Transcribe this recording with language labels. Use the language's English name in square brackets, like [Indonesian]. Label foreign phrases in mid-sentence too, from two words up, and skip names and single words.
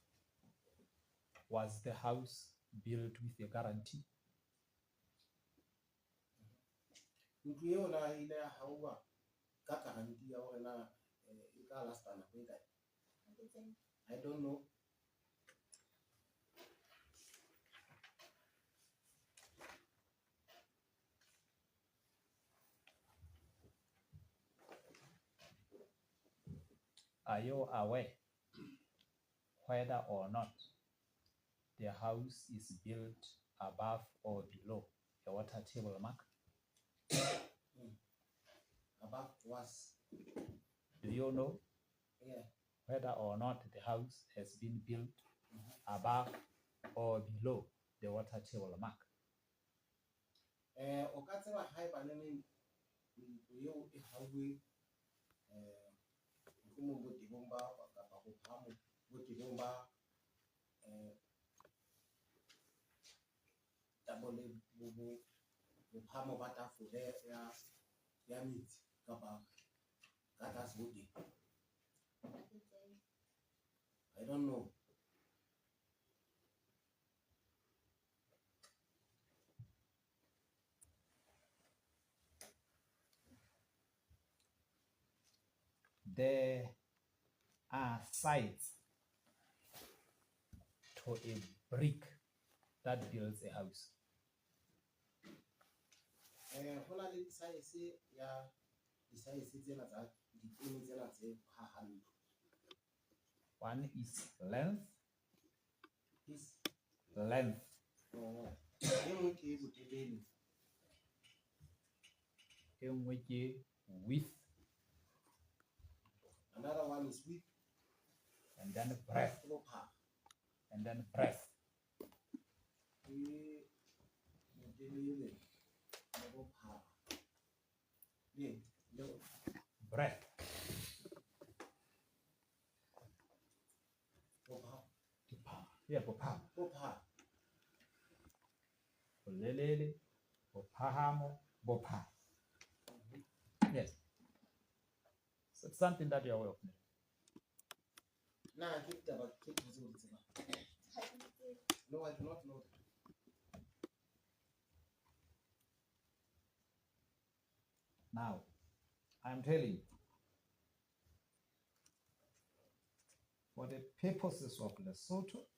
[English] Was the house built with a guarantee? [Southern Sotho] ntlo eo na ile ya haua ka garanti ya hore na e ka lasta nako e kae? [English] I don't know. Are you aware whether or not the house is built above or below the water table mark? Above was. Do you know Yeah. whether or not the house has been built above or below the water table mark? [Southern Sotho] O ka tseba haeba neng ntlo eo e hauwe mo botebong ba kapa bophamo botebong ba tabole bophamo ba tafole ya metsi kapa ka tlase ho teng. [English] I don't know. There are sides to a brick that builds a house. [Southern Sotho] Ho na le size ya di-size tsena tsa dipone tsena tse phahameng. [English] One is length. Is length. [Southern Sotho] E nngwe ke botelele. E nngwe ke width. [English] Another one is width. And then breadth. And then breadth. Breadth. Yeah, [Southern Sotho] bophahamo. Bolelele, bophahamo, bophara. [English] Yes. So it's something that you are aware of. No, I do not know. Now, I'm telling you, for the purposes of Lesotho,